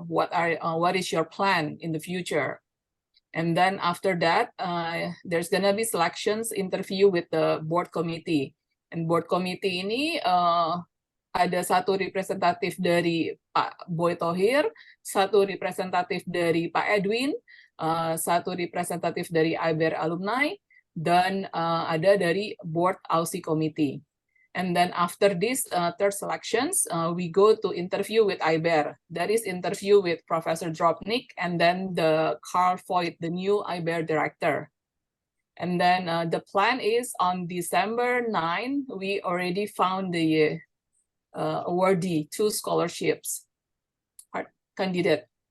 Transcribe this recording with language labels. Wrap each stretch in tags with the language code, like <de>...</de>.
<en>What is your plan in the future? And then after that, there's gonna be selections interview with the board committee. And board committee</en> <id>ini ada satu representatif dari Pak Boy Thohir, satu representatif dari Pak Edwin, satu representatif dari IBER alumni, dan ada dari board Aussie committee.</id> <en>And then after this third selections, we go to interview with IBER. That is interview with Professor Dropnik and then the Carl Voigt, the new IBER director. And then the plan is on December 9, we already found the awardee, 2 scholarships candidate.</en>